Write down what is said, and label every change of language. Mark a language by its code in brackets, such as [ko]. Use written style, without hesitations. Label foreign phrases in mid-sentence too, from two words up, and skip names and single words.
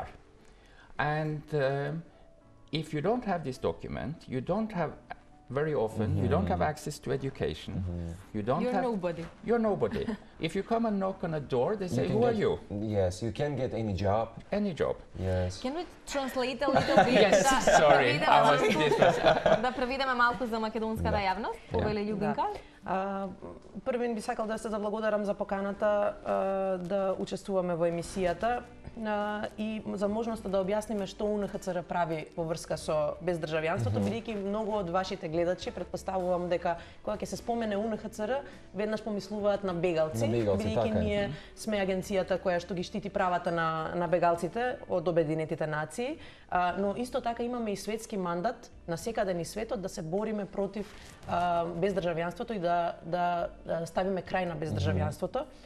[en] And if you don't have this document, you don't have, very often, you don't have access to education. You don't You're have, nobody. You're nobody. If you come and knock on a door, they say, who are you? Yes, you can get any job. Any job. Yes. Can we translate a little bit? Yes, sorry. [mk] Да преведеме малку за македонската јавност. Повеле Ljubinka. Првен би сакал да се заблагодарам за поканата да учествуваме во емисијата и за можноста да објасниме што UNHCR прави во врска со бездржавјанството, бидејќи многу од вашите гледачи претпоставувам дека кога ќе се спомене UNHCR, веднаш помислуваат на бегалци, бидејќи ние сме агенцијата која што ги штити правата на бегалците од Обединетите нации, но исто така имаме и светски мандат на секаде низ светот да се бориме против бездржавјанството и да ставиме крај на бездржавјанството.